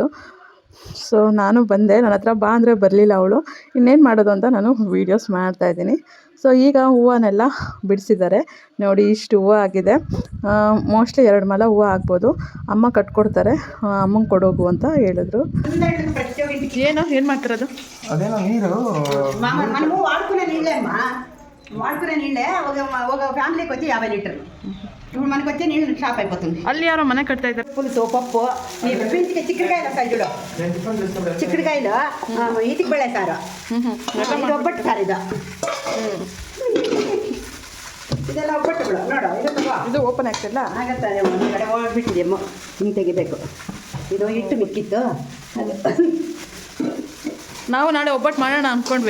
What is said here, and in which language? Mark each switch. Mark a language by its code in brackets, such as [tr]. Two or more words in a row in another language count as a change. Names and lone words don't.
[kn] ಸೊ ನಾನು ಬಂದೆ, ನನ್ನ ಹತ್ರ ಬಾ ಅಂದರೆ ಬರಲಿಲ್ಲ ಅವಳು. ಇನ್ನೇನು ಮಾಡೋದು ಅಂತ ನಾನು ವೀಡಿಯೋಸ್ ಮಾಡ್ತಾಯಿದ್ದೀನಿ. ಸೊ ಈಗ ಹೂವನ್ನೆಲ್ಲ ಬಿಡಿಸಿದ್ದಾರೆ ನೋಡಿ, ಇಷ್ಟು ಹೂವು ಆಗಿದೆ. ಮೋಸ್ಟ್ಲಿ 2 ಮೊಳ ಹೂವು ಆಗ್ಬೋದು. ಅಮ್ಮ ಕಟ್ಕೊಡ್ತಾರೆ, ಅಮ್ಮಂಗೆ ಕೊಡೋಗು ಅಂತ ಹೇಳಿದ್ರು. ಏನು ಮಾಡ್ತಿರೋದು? [te] అదేనా నీరు మనము వాడుకునే నీళ్ళే అమ్మా, వాడుకునే నీళ్ళే. ఒక ఫ్యామిలీకి వచ్చి 50 లీటర్లు. ఇప్పుడు మనకు వచ్చే నీళ్ళు షాప్ అయిపోతుంది. [kn] ಅಲ್ಲಿ ಯಾರೋ మನೆ కడతా ఇದ್ದಾರೆ. [te] పులుసు, పప్పు, ఈ పింఛకి చిక్కుడుకాయలు వస్తాయి చూడు, చిక్కుడుకాయలు ఈతికి [kn] ಬೆಳೆ ಸಾರು, ಇದು ಒಬ್ಬಟ್ಟು ಸಾರು. ಇದೆಲ್ಲ ಒಬ್ಬಟ್ಟುಗಳು ನೋಡು. ಇದು [en] ಓಪನ್ ಆಗ್ತಿಲ್ಲ, [kn] ಆಗತ್ತೆ. ಒಂದು ಕಡೆ ಹೋಗ್ಬಿಟ್ಟಿದೆ, ಹಿಂಗೆ ತೆಗಿಬೇಕು. ಇದು ಹಿಟ್ಟು ಮಿಕ್ಕಿತ್ತು. ನಾವು ನಾಳೆ ಒಬ್ಬಟ್ಟು ಮಾಡೋಣ ಅಂದ್ಕೊಂಡ್ವಿ.